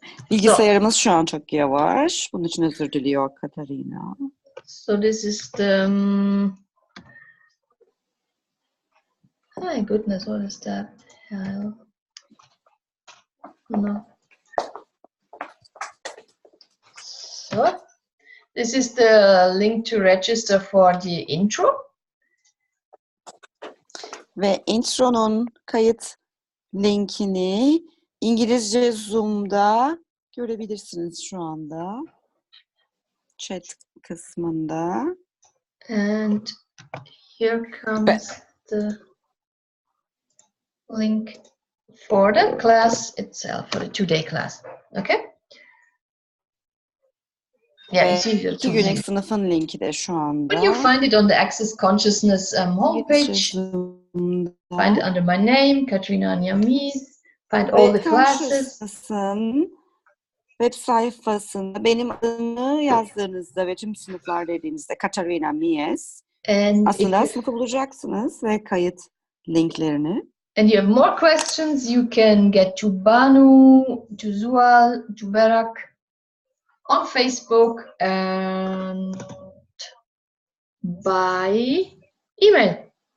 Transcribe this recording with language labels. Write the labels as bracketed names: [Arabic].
[Turkish] Bilgisayarımız şu an çok yavaş. Bunun için özür diliyor Katharina. [English] So this is the... my goodness, what is that? Hell. No. So this is the link to register for the intro. [Turkish] Ve intronun kayıt linkini İngilizce Zoom'da görebilirsiniz şu anda. Chat kısmında. [English] And here comes the link for the class itself, for the 2-day class. Okay? Yeah, you see the [Turkish] 2 günlük sınıfın linki de şu anda. [English] But you find it on the Access Consciousness homepage. Find it under my name, Katharina Aniya Mies. Find all the classes. [Turkish] Web sayfasında benim adımı yazdığınızda ve tüm sınıflar dediğinizde Katharina Mies. Aslında sınıfı bulacaksınız ve kayıt linklerini. [English] And you have more questions, you can get to Banu, to Zual, to Berak on Facebook and by email.